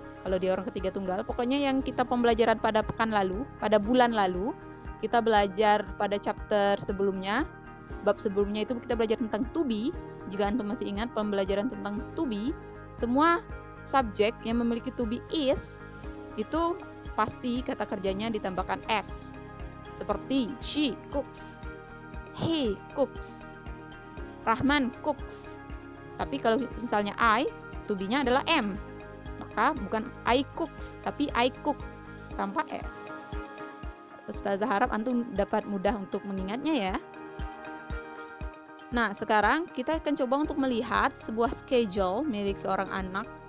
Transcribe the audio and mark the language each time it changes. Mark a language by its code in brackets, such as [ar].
[id] Kalau dia orang ketiga tunggal, pokoknya yang kita pembelajaran pada pekan lalu, pada bulan lalu, kita belajar pada chapter sebelumnya, bab sebelumnya itu kita belajar tentang to be. Jika antum masih ingat pembelajaran tentang to be, semua subjek yang memiliki to be is, itu pasti kata kerjanya ditambahkan s. Seperti [en] she cooks, he cooks, Rahman cooks. [id] Tapi kalau misalnya I, to be-nya adalah am, maka bukan [en] I cooks, [id] tapi [en] I cook [id] tanpa s. Ustazah harap antum dapat mudah untuk mengingatnya ya. Nah, sekarang kita akan coba untuk melihat sebuah schedule milik seorang anak.